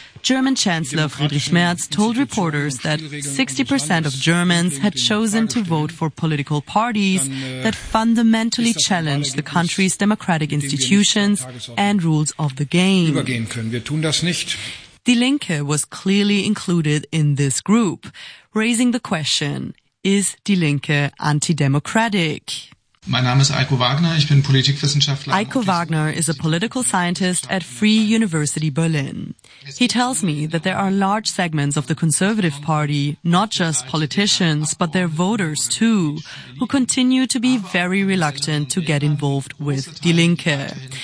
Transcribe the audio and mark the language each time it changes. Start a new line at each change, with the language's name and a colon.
English: German Chancellor Friedrich Merz told reporters that 60% of Germans had chosen to vote for political parties that fundamentally challenge the country's democratic institutions and rules of the game. Die Linke was clearly included in this group, raising the question, is Die Linke anti-democratic?
German: Mein Name ist Eiko Wagner, ich bin Politikwissenschaftler.
English: Eiko Wagner is a political scientist at Free University Berlin. He tells me that there are large segments of the Conservative Party, not just politicians, but their voters too, who continue to be very reluctant to get involved with Die Linke.